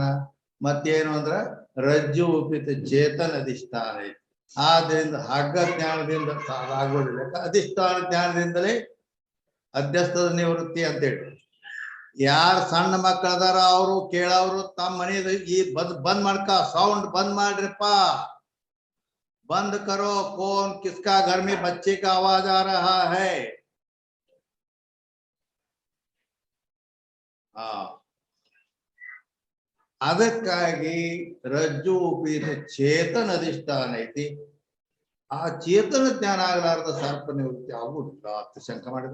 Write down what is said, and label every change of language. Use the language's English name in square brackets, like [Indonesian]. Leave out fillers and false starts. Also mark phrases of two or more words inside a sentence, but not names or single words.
[Kannada] ಮತ್ತೇನು ಅಂದ್ರ ರಜ್ಜು ಉಪಿತ ಚೇತನ ಅಧಿಷ್ಠಾನ ಐತಿ. ಆದ್ರಿಂದ ಹಗ್ಗ ಜ್ಞಾನದಿಂದ ಆಗೋದಿಲ್ಲ, ಅಧಿಷ್ಠಾನ ಜ್ಞಾನದಿಂದಲೇ ಅಧ್ಯಸ್ಥದ ನಿವೃತ್ತಿ ಅಂತೇಳಿ. ಯಾರು ಸಣ್ಣ ಮಕ್ಕಳದಾರ ಅವರು ಕೇಳವ್ರು ತಮ್ಮ ಮನೆಯದ ಈ ಬಂದ್ ಮಾಡ್ಕ, ಸೌಂಡ್ ಬಂದ್ ಮಾಡ್ರಿಪ್ಪ, [Hindi] बंद करो, कौन किसका घर में बच्चे का आवाज आ रहा है। [Kannada] ಅದಕ್ಕಾಗಿ ರಜ್ಜು ಉಪೀತ ಚೇತನ ಅಧಿಷ್ಠಾನ ಐತಿ. ಆ ಚೇತನ ಜ್ಞಾನ ಆಗಲಾರದ ಸರ್ಪ ನಿವೃತ್ತಿ ಆಗುದಿಲ್ಲ ಅಂತ ಶಂಕ ಮಾಡಿದ.